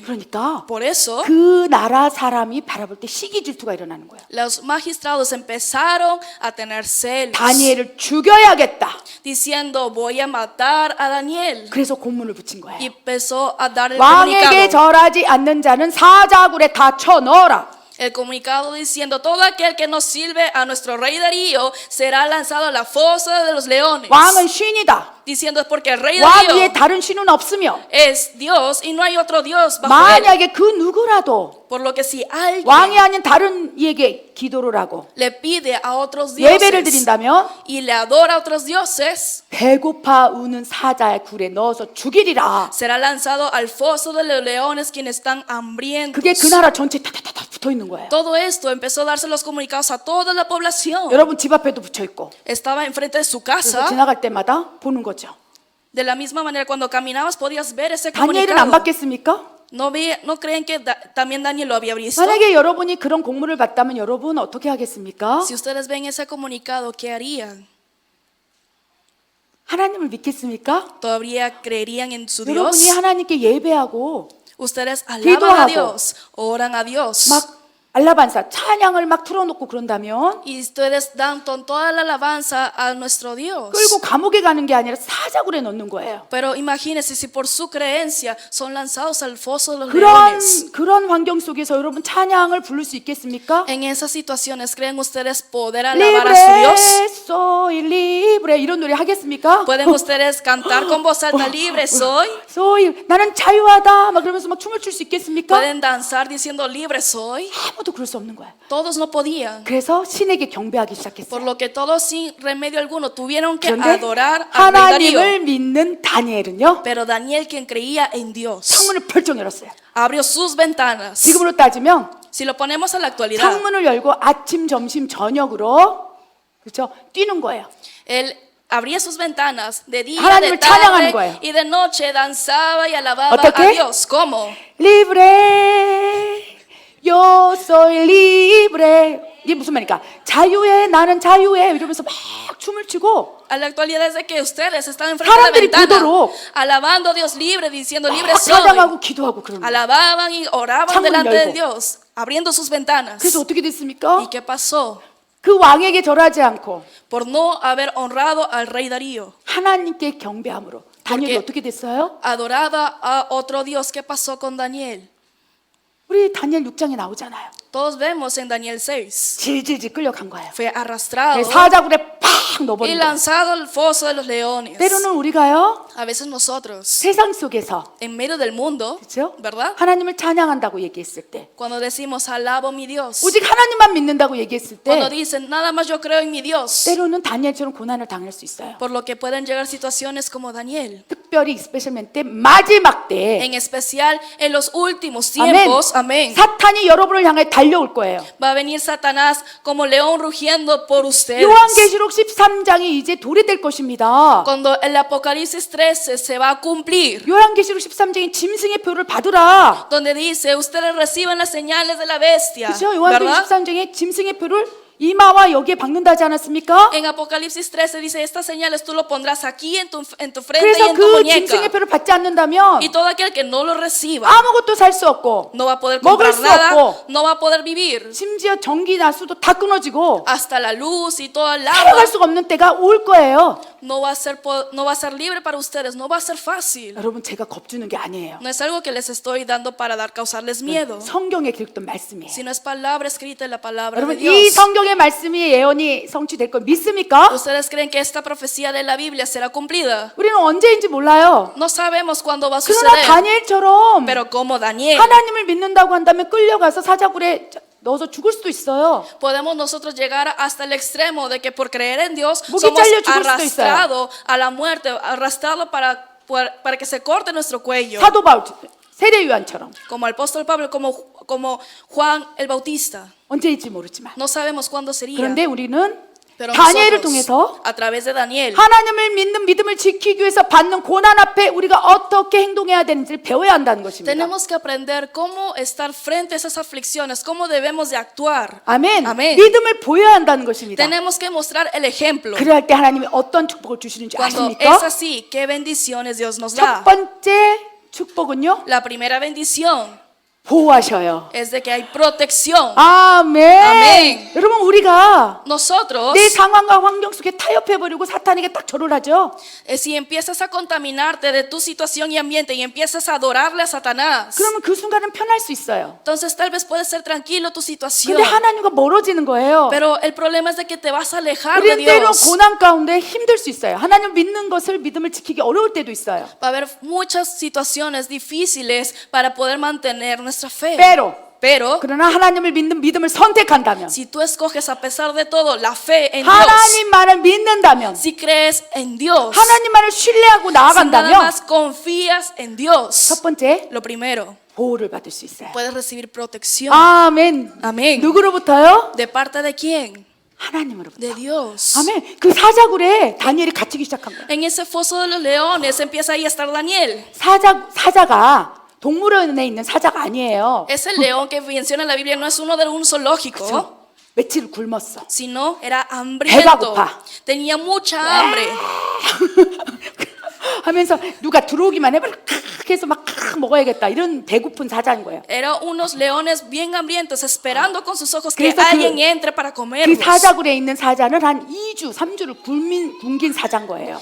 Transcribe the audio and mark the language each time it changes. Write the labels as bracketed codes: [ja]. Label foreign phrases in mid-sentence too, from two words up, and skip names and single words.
[ko] 그러니까 [es] Por eso, [ko] 그 나라 사람이 바라볼 때 시기 질투가 일어나는 거예요. [es] los magistrados empezaron a tener celos, [ko] 다니엘을 죽여야겠다. [es] diciendo, voy a matar a Daniel. [ko] 그래서 공문을 붙인 [es] Y [ko] 거예요. [es] empezó a dar el [ko] 왕에게 [es] comunicado. [ko] 절하지 않는 자는 사자굴에 다 쳐넣어라. [es] El comunicado diciendo, todo aquel que no sirve a nuestro rey Darío será lanzado a la fosa de los leones. [ko] 왕은 신이다. [es] Diciendo, es porque el rey [ko] 왕 위에 [es] Darío [ko] 다른 신은 없으며 [es] es Dios y no hay otro Dios bajo él. [ko] 만약에 그 누구라도 [es] Por lo que si alguien [ko] 왕이 아닌 다른 이에게 기도를 하고 [es] le pide a otros [ko] 예배를 [es] dioses [ko] 드린다면 [es] y le adora a otros dioses, [ko] 배고파 우는 사자의 굴에 넣어서 죽이리라. [es] será lanzado al foso de los leones quienes están hambrientos. [ko] 그게 그 나라 전체 다다다다 붙어 있는 거예요. [es] Todo esto empezó a darse los comunicados a toda la población. [ko] 여러분 집 앞에도 붙여 있고. [es] Estaba enfrente de su [ko] 그래서 [es] casa. [ko] 지나갈 때마다 보는 거죠. [es] De la misma manera, cuando caminabas podías ver ese [ko] 다니엘은 안 [es] comunicado. [ko] 받겠습니까? [es] ¿No creen que también Daniel lo había visto? [ko] 만약에 여러분이 그런 공문을 받다면 여러분 어떻게 하겠습니까? [es] Si ustedes ven ese comunicado, ¿qué harían? [ko] 하나님을 믿겠습니까? [es] ¿Todavía creerían en su Dios? [ko] 여러분이 하나님께 예배하고 [es] Ustedes alaban [ko] 기도하고 [es] a Dios, oran a Dios. [ko] 막 알라반사 찬양을 막 틀어놓고 그런다면 [es] Y ustedes dan toda la alabanza a nuestro Dios. [ko] 끌고 감옥에 가는 게 아니라 사자굴에 넣는 거예요. [es] Pero imagínense si por su creencia son lanzados al foso de los leones. [ko] 그런 환경 속에서 여러분 찬양을 부를 수 있겠습니까? [es] En esas situaciones, ¿creen ustedes poder alabar a su libre Dios? soy libre [ko] 이런 노래 하겠습니까? [es] ¿Pueden ustedes cantar con voz alta, libre soy? [ko] soy 나는 자유하다 막 그러면서 막 춤을 출 수 있겠습니까? [es] ¿Pueden danzar diciendo, libre soy? [ko] 아무도 그럴 수 없는 거야. [es] Todos no podían. [ko] 그래서 신에게 경배하기 [es] Por [ko] 시작했어요. [es] lo que todos sin remedio alguno tuvieron que [ko] 그런데 [es] adorar al rey Darío. [ko] 하나님을 믿는 다니엘은요 [es] Pero Daniel, quien creía en Dios, [ko] 창문을 펼쩍 열었어요. [es] abrió sus ventanas. [ko] 지금으로 따지면 [es] Si lo ponemos a la actualidad, [ko] 창문을 열고 아침, 점심, 저녁으로 그렇죠? 뛰는 거예요. [es] él abría sus ventanas de día, de [ko] 하나님을 찬양하는 [es] tarde [ko] 거예요. [es] y de noche danzaba y alababa [ko] 어떻게? [es] a Dios. ¿Cómo? libre yo soy libre [ko] 이게 무슨 말입니까? 자유해 나는 자유해 이러면서 막 춤을 추고 [es] A la actualidad es de que ustedes están enfrente de la [ko] 사람들이 [es] ventana, [ko] 보도록 [es] alabando a Dios libre, diciendo libre [ko] 막 [es] soy. [ko] 찬양하고 기도하고 그러는 거예요. [es] Alababan y oraban [ko] 창문을 [es] delante de [ko] 열고. [es] Dios, abriendo sus ventanas. [ko] 그래서 어떻게 됐습니까? [es] ¿Y qué pasó? [ko] 그 왕에게 절하지 않고 [es] Por no haber honrado al rey Darío, [ko] 하나님께 경배함으로 다니엘이 [es] porque- [ko] 어떻게 됐어요? [es] adoraba a otro Dios. ¿Qué pasó con Daniel? [ko] 우리 다니엘 6장에 나오잖아요. [es] Todos vemos en Daniel 6. [ko] 질질질 끌려간 거예요. [es] Fue arrastrado [ko] 사자굴에 팍 [es] y [ko] 넣어버린 거예요. [es] lanzado al foso de los leones. [ko] 때로는 우리가요 [es] A veces nosotros, [ko] 세상 속에서 [es] en medio del mundo, [ko] 그렇죠? [es] ¿verdad? [ko] 하나님을 찬양한다고 얘기했을 때 [es] Cuando decimos alabo mi Dios, [ko] 오직 하나님만 믿는다고 얘기했을 때 [es] cuando dicen nada más yo creo en mi Dios, [ko] 때로는 다니엘처럼 고난을 당할 수 있어요. [es] por lo que pueden llegar situaciones como Daniel. [ko] 특별히 스페셜맨 때 마지막 때 [es] En especial en los últimos [ko] 아멘. [es] tiempos, amén. [ko] 사탄이 여러분을 향해 달려올 거예요. [es] Va a venir Satanás como león rugiendo por ustedes. [ko] 요한계시록 13장이 이제 도래될 것입니다. [es] Cuando el Apocalipsis 13 se va a cumplir, [ko] 요한계시록 13장에 짐승의 표를 받으라. [es] donde dice, ustedes reciban las señales de la bestia, [ko] 그렇죠? 요한계시록 [es] ¿verdad? [ko] 13장에 짐승의 표를 이마와 여기에 박는다지 않았습니까? [es] En Apocalipsis 13 dice, estas señales tú lo pondrás aquí en tu frente y [ko] 그래서 [es] en tu [ko] 그 [es] muñeca. [ko] 짐승의 표를 받지 않는다면 [es] Y todo aquel que no lo reciba [ko] 아무것도 살 수 없고 [es] no va a poder [ko] 먹을 [es] comprar [ko] 수 [es] nada, [ko] 없고 [es] no va a poder vivir. [ko] 심지어 전기나 수도 다 끊어지고 [es] Hasta la luz y todo el [ko] 살아갈 [es] agua [ko] 수가 없는 때가 올 거예요. [es] no va a ser libre para ustedes, no va a ser fácil. [ko] 여러분 제가 겁주는 게 아니에요. [es] No es algo que les estoy dando para causarles miedo, [ko] 성경에 기록된 말씀이에요. [es] sino es palabra escrita en la palabra de [ko] 여러분 이 [es] Dios. [ko] 성경의 말씀이 예언이 성취될 걸 믿습니까? [es] ¿Ustedes creen que esta profecía de la Biblia será cumplida? [ko] 우리는 언제인지 몰라요. [es] No sabemos cuándo va a [ko] 그러나 [es] suceder. [ko] 다니엘처럼 [es] Pero como Daniel, [ko] 하나님을 믿는다고 한다면 끌려가서 사자굴에 넣어서 죽을 수도 있어요. [es] podemos nosotros llegar hasta el extremo de que por creer en Dios [ko] 목이 [es] somos [ko] 잘려 죽을 수도 있어요. [es] arrastrados a la muerte, arrastrados para que se corte nuestro cuello. [ko] 사도 바울, 세례 요한처럼 [es] Como el apóstol Pablo, como Juan el Bautista. [ko] 언제일지 모르지만 [es] No sabemos cuándo sería. [ko] 그런데 우리는 [es] Pero [ko] 다니엘을 [es] nosotros, [ko] 통해서 [es] a través de Daniel, [ko] 하나님을 믿는 믿음을 지키기 위해서 받는 고난 앞에 우리가 어떻게 행동해야 되는지를 배워야 한다는 것입니다. [es] tenemos que aprender cómo estar frente a esas aflicciones, cómo debemos de actuar. [ko] 아멘. [es] Amén. [ko] 믿음을 보여야 한다는 것입니다. [es] Tenemos que mostrar el ejemplo. [ko] 그럴 때 하나님이 어떤 축복을 주시는 줄 [es] Cuando [ko] 아십니까? [es] es así, ¿qué bendiciones Dios nos [ko] 첫 [es] da? [ko] 번째 축복은요. [es] La primera bendición [ko] 보호하셔요. [es] es de que hay protección. [ko] 아멘. 아멘. 여러분 우리가 [es] Nosotros, [ko] 내 상황과 환경 속에 타협해버리고 사탄에게 딱 절을 하죠. [es] si empiezas a contaminarte de tu situación y ambiente y empiezas a adorarle a Satanás, [ko] 그러면 그 순간은 편할 수 있어요. [es] entonces tal vez puede ser tranquilo tu situación. [ko] 근데 하나님과 멀어지는 거예요. [es] Pero el problema es de que te vas a alejar de [ko] 우리는 때로 [es] Dios. [ko] 고난 가운데 힘들 수 있어요. 하나님 믿는 것을 믿음을 지키기 어려울 때도 있어요. [es] Va a haber muchas situaciones difíciles para poder mantener nuestra fe. Pero [ko] 그러나 하나님을 믿는 믿음을 선택한다면 [es] si tú escoges a pesar de todo la fe en Dios, [ko] 하나님만을 믿는다면 [es] si crees en Dios, [ko] 하나님만을 신뢰하고 [es] si nada [ko] 나아간다면 [es] más confías en Dios, [ko] 첫 번째 [es] lo primero, [ko] 보호를 받을 수 있어요. [es] puedes recibir protección. [ko] 아멘. 아멘. 누구로부터요? [es] ¿De parte de quién? [ko] 하나님으로부터. [es] De Dios. [ko] 아멘. 그 사자굴에 다니엘이 갇히기 시작한 거예요. [es] En ese foso de los leones empieza ahí a estar Daniel. [ko] 사자가 동물원에 있는 사자가 아니에요. [es] Ese león que menciona en la Biblia no es uno de un zoológico, [ko] 며칠 굶었어. [es] sino era [ko] 배가 [es] hambriento. [ko] 고파. [es] Tenía mucha hambre. [ko] 하면서 누가 들어오기만 해봐 해서 막 먹어야겠다 이런 배고픈 사자인 거예요. [es] Eran unos leones bien hambrientos esperando con sus ojos que [ko] 그래서 [es] alguien entre para [ko] 그 [es] comerlos. [ko] 사자굴에 있는 사자는 한 2주, 3주를 굶긴 사자인 거예요.